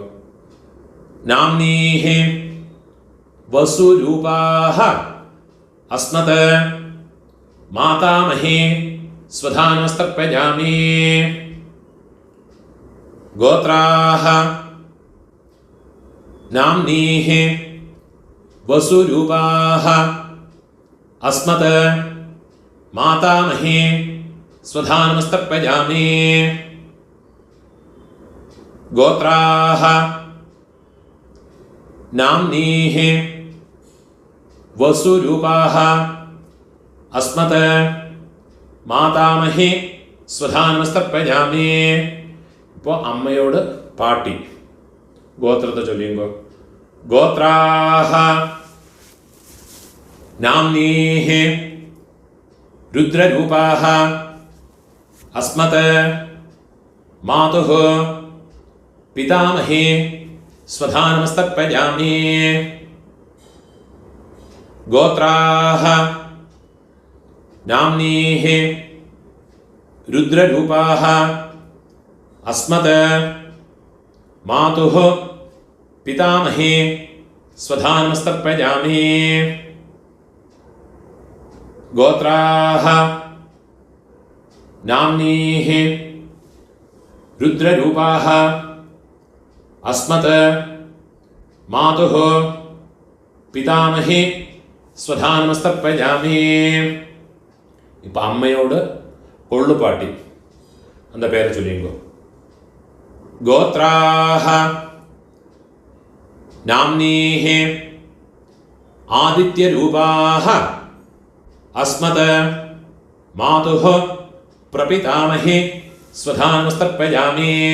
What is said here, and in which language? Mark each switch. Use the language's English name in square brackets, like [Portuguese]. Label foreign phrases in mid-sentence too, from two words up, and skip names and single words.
[Sanskrit] നാംനീഹി വസുരൂപാഹ അസ്മത് മാതാമഹി സ്വധാനമസ്തർപ്പയാമി. ഗോത്രാഹ നാംനീഹി वसुरूपाः अस्मत् मातामहे स्वधानमस्तर्पयामि। गोत्राः नाम्नीः वसुरूपाः अस्मत् मातामहे स्वधानमस्तर्पयामि. [Tamil] இப்போ அம்மாவோட பாட்டி கோத்திரத்தை சொல்லும்போது [Sanskrit] ഗോത്രാഹ നാംനീഃ രുദ്രരൂപാഹ അസ്മത് മാതുഃ പിതാമഹേ സ്വധാനമസ്തർപ്പയാമി. ഗോത്രാഹ നാംനീഃ രുദ്രരൂപാഹ अस्मत् मातुः पितामहे स्वधानमस्तर्पयामि. गोत्राः नाम्नीः रुद्ररूपाः अस्मत् मातुः पितामहे स्वधानमस्तर्पयामि. [Tamil] இப்போ அம்மாவோட கொள்ளுப்பாட்டி அந்த பேரை சொல்லும்போது [Sanskrit] गोत्राः नाम्नीः आदित्यरूपाः अस्मत् मातुः प्रपितामहे स्वधानमस्तर्पयामि.